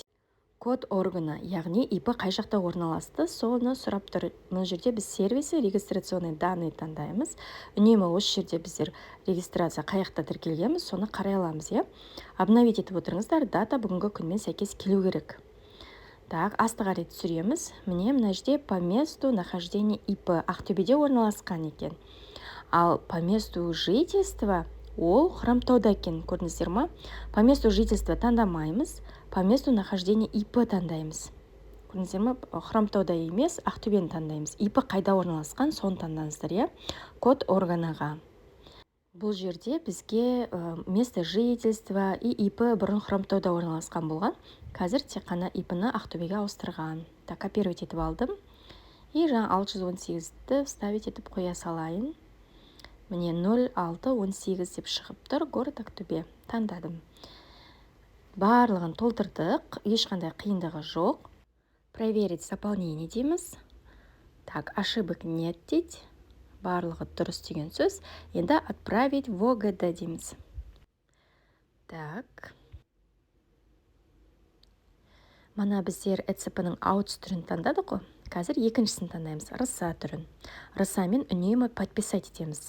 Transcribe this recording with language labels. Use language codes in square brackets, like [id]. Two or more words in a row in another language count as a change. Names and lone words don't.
[ru] Код органа, [kk] яғни ИП қай жақта орналасты, соны сұрап тұр. Мына жерде біз сервисі, [ru] регистрационный данные [kk] таңдаймыз. Үнемі осы жерде біздер регистрация қай жақта тіркелгенбіз, соны қарай аламыз, е? Обновить етіп отырыңыздар, дата бүгінгі күнмен сәйкес келу керек. Так, асты қарай түсіреміз. Мына жерде [ru] по месту нахождения ИП [kk] Ақтөбеде орналасқан екен. Ал [ru] по месту жительства [kk] ол Хромтауда екен, көрдіңіздер ма? [ru] По месту жительства [kk] таңдамаймыз, [ru] по месту нахождения ИП [kk] таңдаймыз. Көрдіңіздер ма? Хромтауда емес, Ақтөбені таңдаймыз. ИП қайда орналасқан, соны таңдаңыздар, е? [ru] Код органаға. [kk] Бұл жерде бізге [ru] место жительства и ИП [kk] бұрын Хромтауда орналасқан болған. Қазір тек қана ИП-ні Ақтөбеге ауыстырған. Так, копировать етіп алдым. И жаңа 618-ді вставить етіп қоя салайын. Міне 0618 деп шығып тұр, город Ақтөбе. Таңдадым. Барлығын толтырдық, ешқандай қиындығы жоқ. [ru] Проверить заполнение дейміз. Так, ошибок нет дейді. [kk] Барлығы дұрыс деген сөз. Енді [ru] отправить в ОГД [kk] дейміз. Так. Мана біздер ECP-ның outs түрін таңдадық қой. Қазір екіншісін таңдаймыз, рыса түрін. Рысамен үнемі подписать етеміз.